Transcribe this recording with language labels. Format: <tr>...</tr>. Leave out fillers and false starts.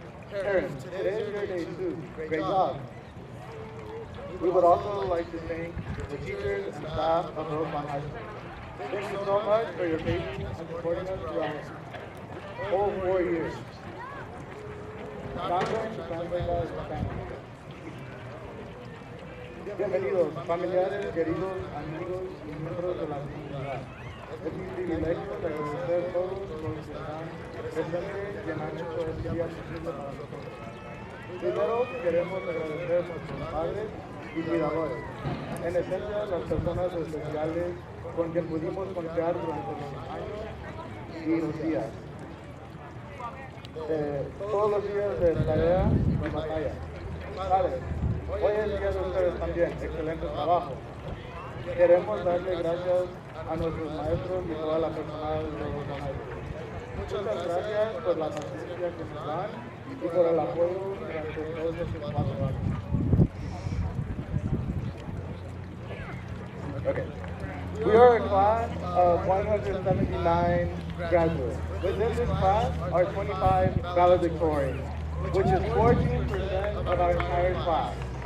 <en>Parents, today is your day too. Great job. We would also like to thank the teachers and staff of Rosamond High School. Thank you so much for your patience and supporting us throughout all 4 years. Now I'm going to translate that as Spanish.</en> <es>Bienvenidos, familiares, queridos, amigos y miembros de la comunidad. Es mi privilegio de agradecer a todos los que están presentes y han hecho este día posible para nosotros. Primero, queremos agradecer a nuestros padres y cuidadores, en esencia las personas especiales con quien pudimos confiar durante los años y los días. Todos los días de tarea y batalla. Padres, hoy es día de ustedes también, excelente trabajo. Queremos darle gracias a nuestros maestros y toda la personal de los maestros. Muchas gracias por la paciencia que nos dan y por el apoyo durante todos estos 4 años.</es> <en>Okay. We are a class of 179 graduates. Within this class are 25 valedictorians, which is 14% of our entire class.</en>